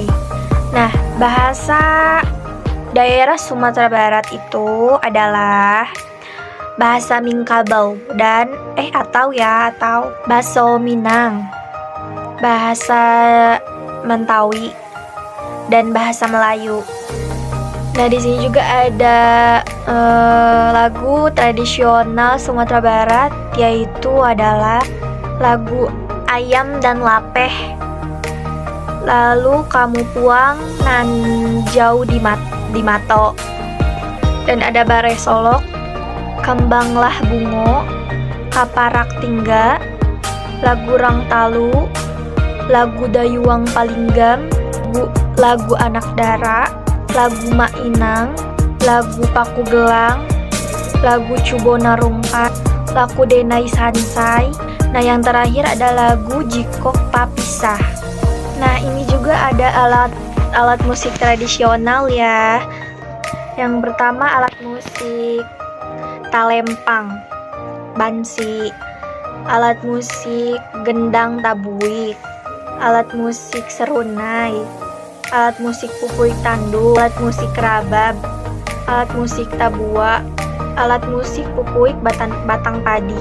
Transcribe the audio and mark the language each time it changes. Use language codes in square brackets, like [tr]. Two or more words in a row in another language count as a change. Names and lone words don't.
[id] Nah, bahasa daerah Sumatera Barat itu adalah bahasa Minangkabau dan atau bahasa Minang, bahasa Mentawi, dan bahasa Melayu. Nah, di sini juga ada lagu tradisional Sumatera Barat, yaitu adalah lagu Ayam dan Lapeh, lalu Kamu Puang nan jauh di Mato, dan ada Bare Solok, Kembanglah Bungo, Kaparak Tingga, lagu Rang Talu, lagu Dayuang Palinggam, lagu Anak Dara, lagu Mainang, lagu Paku Gelang, lagu Cubona Rungkat, lagu Denai Sansai. Nah, yang terakhir ada lagu Jikok Papisah. Nah, ini juga ada alat musik tradisional ya. Yang pertama alat musik talempang, bansi, alat musik gendang tabuik, alat musik serunai, alat musik pupuik tandu, alat musik kerabab, alat musik tabua, alat musik pupuik batang padi.